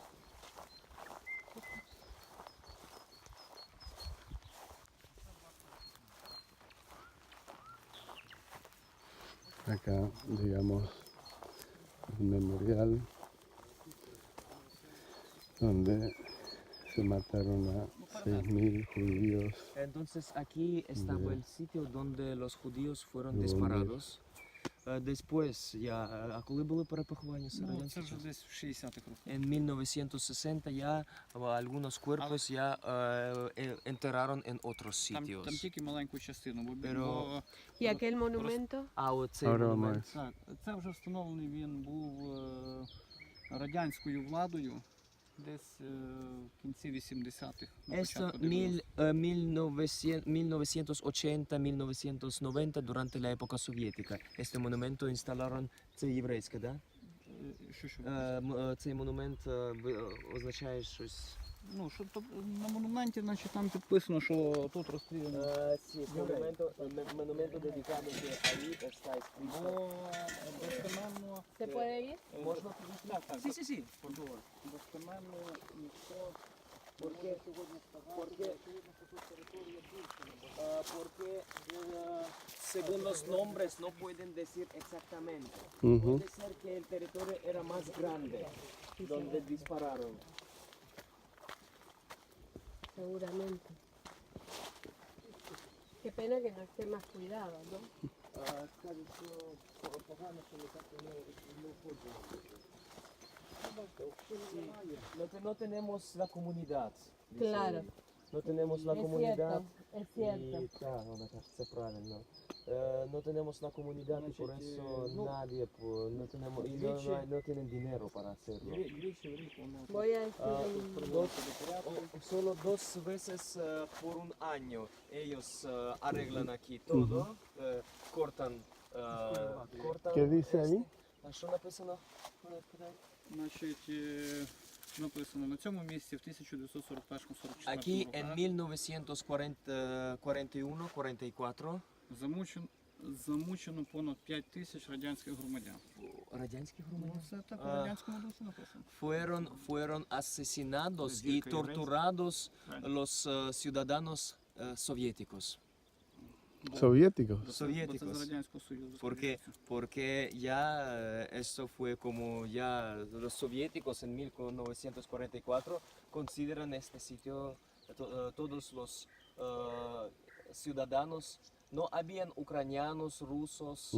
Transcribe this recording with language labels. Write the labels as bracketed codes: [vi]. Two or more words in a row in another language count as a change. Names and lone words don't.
[es] Acá, digamos, un memorial donde se mataron a 6.000 judíos. Entonces aquí estaba Ya. el sitio donde los judíos fueron Donde- disparados. Después, ya, [uk] а коли були перепоховання Ну, це радянських вже часів? десь в 60-х роках. [es] En 1960 ya algunos cuerpos ya enterraron en otros [uk] Там [es] sitios. [uk] тільки маленьку частину, бо, [es] Pero- [uk] бо [es] ¿Y aquel monumento? [uk] А оцей [es] Ahora [uk] монумент. [es] más. [uk] так, це вже встановлений він був радянською владою десь в кінці 80-х. на [es] Esto [uk] початку 90-х. [es] 1980-1990 durante la época soviética. Este monumento instalaron, [uk] це єврейське, да? Що? Цей монумент означає щось. Ну, що то на монументі, значить, там підписано, що тут розстріляно. [es] Sí, este monumento dedicado que ahí está escrito. [uk] Бо достеменно... [es] ¿Se puede ir? [uk] Можна? Так, так. [es] Sí, sí, sí, por favor. [uk] Достеменно ніхто [es] Porque según los nombres no pueden decir exactamente. Ujú. Puede ser que el territorio era más grande donde dispararon. Seguramente. Qué pena que no esté más cuidado, ¿no? No tenemos la comunidad. Claro, No tenemos la es comunidad. cierto, es cierto. Y, claro, me [ru] кажется правильно. [es] No tenemos la comunidad y por eso nadie, no tenemos, y no tienen dinero para hacerlo. Voy a decir Solo 2 veces por un año ellos arreglan aquí todo, cortan. ¿Qué dice ahí? [uk] А що написано? Значить, написано на цьому місці в 1941-44 [es] Aquí en 1941-44 [uk] замучено понад 5 тисяч радянських громадян. радянських Ну, це так у радянському дусі написано. [es] fueron asesinados y torturados los ciudadanos soviéticos. Soviéticos. [uk] Бо це з [es] Soviéticos. [uk] Радянського Союзу. [es] Porque ya esto fue como ya los soviéticos en 1944 consideran este sitio, todos los ciudadanos, no habían ucranianos, rusos,